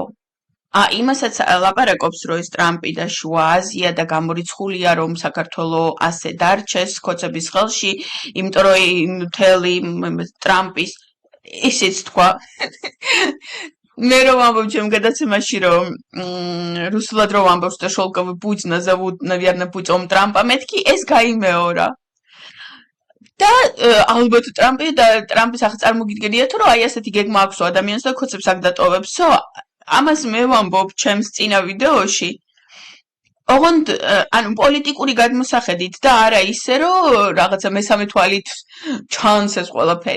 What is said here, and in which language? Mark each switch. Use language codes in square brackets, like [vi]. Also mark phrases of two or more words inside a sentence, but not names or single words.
[ka] იმასაც ლაპარაკობს, რომ ეს ტრამპი და შუა აზია და გამორიცხულია, რომ საქართველოს ასე დარჩეს ქოცების ხელში, იმიტომ რომ მთელი ტრამპის ისიც თქვა. მე რომ ამბობ ჩემ გადაცემაში, რომ რუსულად რომ ამბობს და [ru] шелковый путь назовут, наверное, путем Трампа, [ka] მეთქი ეს გაიმეორა. და ალბათ ტრამპის ახ წარმოგიდგენია თუ რომ აი ასეთი გეგმა აქვს ადამიანს და ქოცებს აქ დატოვებსო. ამას მე ვამბობ ჩემს წინა ვიდეოში. ოღონდ ანუ პოლიტიკური გადმოსახედით და არა ისე რომ რაღაცა მესამე თვალით ჩანს ეს ყველაფერი.